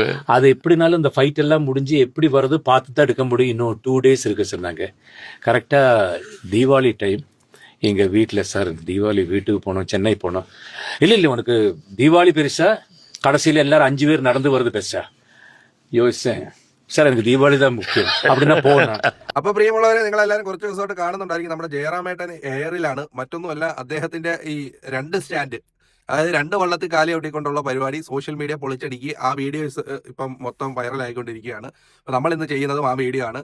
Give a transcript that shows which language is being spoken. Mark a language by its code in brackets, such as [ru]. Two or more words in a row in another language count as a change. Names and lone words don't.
[ta] அது எப்படினாலும் இந்த ஃபைட் எல்லாம் முடிஞ்சு எப்படி வருது பார்த்து தான் எடுக்க முடியும். இன்னும் [en] 2 days [ta] இருக்கு சொன்னாங்க. கரெக்டா தீபாவளி டைம் எங்க வீட்டுல சார் தீபாவளி வீட்டுக்கு போனோம், சென்னை போனோம். இல்ல உனக்கு தீபாவளி பெருசா கடைசியில எல்லாரும் 5 பேர் நடந்து வருது பெருசா யோசிச்சேன். [ml] സാർ എനിക്ക് ദീപാവലി താൻ മുഖ്യം അവിടെ പോകണം. അപ്പൊ പ്രിയമുള്ളവരെ, നിങ്ങളെല്ലാവരും കുറച്ച് ദിവസമായിട്ട് കാണുന്നുണ്ടായിരിക്കും നമ്മുടെ ജയറാമേട്ടൻ എയറിലാണ്. മറ്റൊന്നുമല്ല, അദ്ദേഹത്തിന്റെ ഈ 2 സ്റ്റാൻഡ്, അതായത് 2 വള്ളത്തിൽ കാലി ഒട്ടിക്കൊണ്ടുള്ള പരിപാടി [en] social media [ml] പൊളിച്ചടുക്കി. ആ വീഡിയോസ് ഇപ്പം മൊത്തം വൈറൽ ആയിക്കൊണ്ടിരിക്കുകയാണ്. അപ്പൊ നമ്മൾ ഇന്ന് ചെയ്യുന്നതും ആ വീഡിയോ ആണ്.